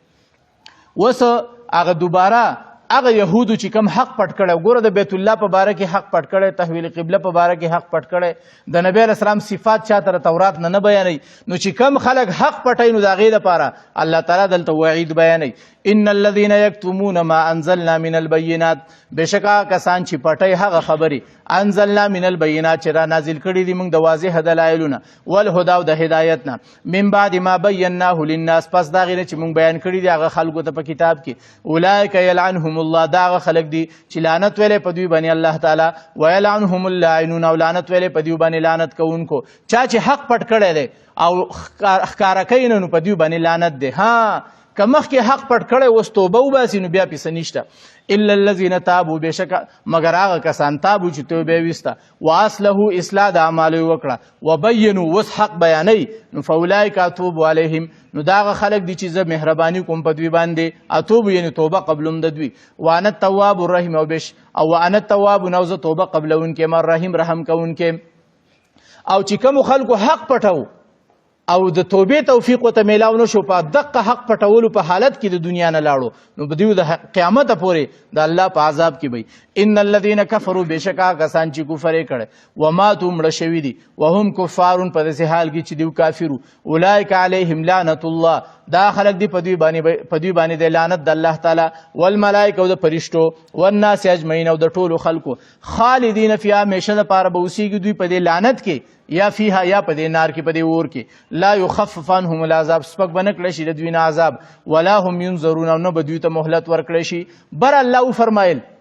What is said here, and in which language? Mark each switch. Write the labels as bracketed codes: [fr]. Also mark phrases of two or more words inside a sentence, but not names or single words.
[ps] اوس هغه دوباره هغه یهودو چې کوم حق پټ کړی ګوره د بیت الله په باره کې حق پټ کړی تحویل قبله په باره کې حق پټ کړی د نبی [ar] علیه السلام [ps] صفات چا ته تورات نه بیانوي نو چې کم خلک حق پټوي نو د هغې دپاره الله تعالی دلته وعید بیانوي [ar] ان الذين يكتمون ما انزلنا من البينات [ps] بشکا کسان چې پټي هغه خبري [ar] انزلنا من البينات [ps] چې را نازل کړي دي موږ د واضح دلایلونه والهدى او د هدایت نه [ar] من بعد ما بیناه للناس [ps] پس دا غیر چې موږ بیان کړي دي هغه خلکو ته په کتاب کې [ar] اولئک يلعنهم الله [ps] دا هغه خلک دي چې لعنت ویلې په دوی باندې الله تعالی [ar] ويلعنهم اللاعنون [ps] او لعنت ویلې په دوی باندې لعنت کوونکو چا چې حق پټ کړی دی او ښکاره کوي نو په دوی باندې لعنت دی ها که مخکې حق پټ کړی اوس توبه وباسي نو بیا پیسه نشته [ar] الا الذین تابوا [ps] بېشکه مګر هغه کسان تابو چې توبه یې ویسته واصلحو اصلاح د اعمالو یې وکړه وبینو اوس حق بیانوي نو [ar] فاولئک اتوب علیهم [ps] نو دا هغه خلک دي چې زه مهرباني کوم په دوی باندې اتوب یعنې توبه قبلوم د دوی [ar] وانا التواب الرحیم [ps] او [ar] وانا التواب [ps] نو زه توبه قبلونکی یم الرحیم رحم کوونکی او چې کومو خلکو حق پټو او د توبې توفیق ورته میلاو نه شو په دقه حق پټولو په حالت کې د دنیا نه لاړو نو به دوی د قیامت پورې د الله په عذاب کې وي [ar] ان الذين كفروا [ps] بشکا کسان چې کفر یې کړی وماتوا مړه شوي دي [ar] وهم کفارون [ps] په داسې حال کې چې دوی کافرو [ar] اولئک علیهم لعنت الله [ps] دا خلک دي په دوی باندې د لعنت د الله تعالی والملائکه او د فرشتو [ar] والناس اجمعین [ps] او د ټولو خلکو [ar] خالدین فیها [ps] همیشه دپاره به اوسیږي دوی په دې لعنت کې یا فیها یا په دې نار کې په دې اور کې [ar] لا یخفف عنهم العذاب [ps] سپک به نه کړی شي د دوی نه عذاب [ar] ولا هم ینظرون [ps] او نه به دوی ته مهلت ورکړی شي بر الله وفرمایل